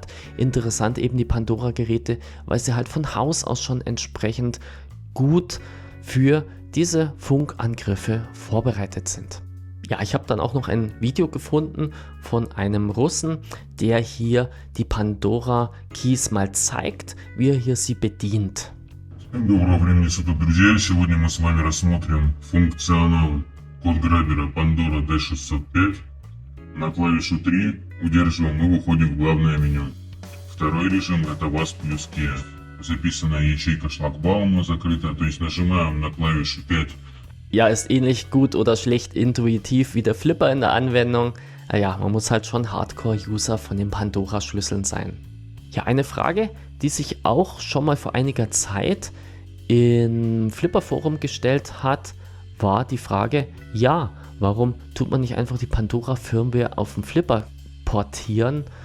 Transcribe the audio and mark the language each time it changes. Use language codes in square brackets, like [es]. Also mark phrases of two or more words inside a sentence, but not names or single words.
[de] Interessant eben die Pandora-Geräte, weil sie halt von Haus aus schon entsprechend gut für diese Funkangriffe vorbereitet sind. Ja, ich habe dann auch noch ein Video gefunden von einem Russen, der hier die Pandora Keys mal zeigt, wie er hier sie bedient. [ru] Доброго времени суток, друзья! Сегодня мы с вами рассмотрим функционал код-граббера Pandora D605. На клавишу 3 удерживаем и выходим в главное меню. Второй режим это WASP плюс Key. Записанная ячейка шлагбаума закрыта, то есть нажимаем на клавишу 5. [de] Ja, ist ähnlich gut oder schlecht intuitiv wie der Flipper in der Anwendung. Naja, man muss halt schon Hardcore-User von den Pandora-Schlüsseln sein. Ja, eine Frage, die sich auch schon mal vor einiger Zeit im Flipper-Forum gestellt hat, war die Frage, ja, warum tut man nicht einfach die Pandora-Firmware auf den Flipper portieren?